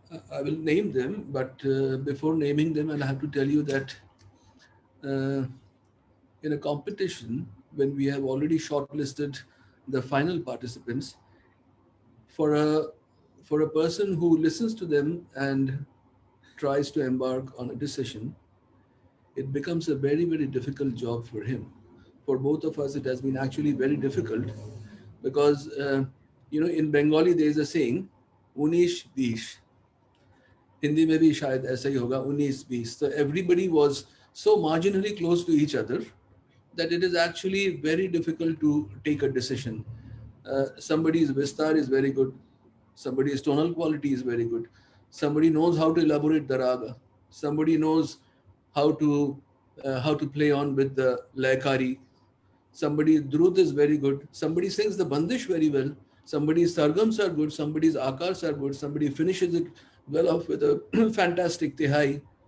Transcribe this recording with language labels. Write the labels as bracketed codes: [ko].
[en] I will name them, but before naming them, I'll have to tell you that uh, in a competition, when we have already shortlisted the final participants, for a for a person who listens to them and tries to embark on a decision, it becomes a very, very difficult job for him. For both of us, it has been actually very difficult because, in Bengali, there is a saying, Unish Bish. [hi] Hindi में भी शायद ऐसा ही होगा 19-20. [en] So everybody was so marginally close to each other that it is actually very difficult to take a decision. Somebody's vistar is very good, somebody's tonal quality is very good, somebody knows how to elaborate the raga, somebody knows how to play on with the laikari, somebody's drut is very good, somebody sings the bandish very well, somebody's sargams are good, somebody's akars are good, somebody finishes it well off with a fantastic tihai.